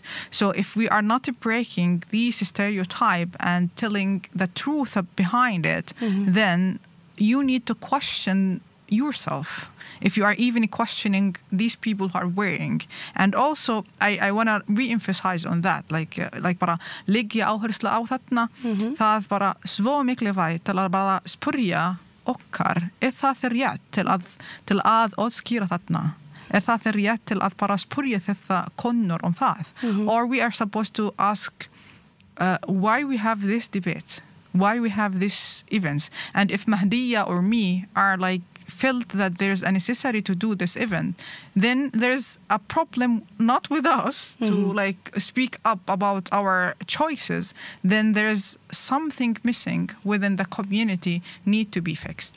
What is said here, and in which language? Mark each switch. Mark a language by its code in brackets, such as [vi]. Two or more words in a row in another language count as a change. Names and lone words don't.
[en] So if we are not breaking these stereotype and telling the truth behind it, then you need to question yourself if you are even questioning these people who are wearing. And also I want to re-emphasize on that, like [is] bara liggja áherslu á þarna, það bara svo mikilvægt til að bara spyrja okkar, það rétt til að útskýra þarna? Það rétt til að bara spyrja þetta konur það? [en] Or we are supposed to ask why we have this debate, why we have these events, and if Mahdiya or me are like felt that there's a necessity to do this event, then there's a problem not with us to like speak up about our choices, then there's something missing within the community need to be fixed.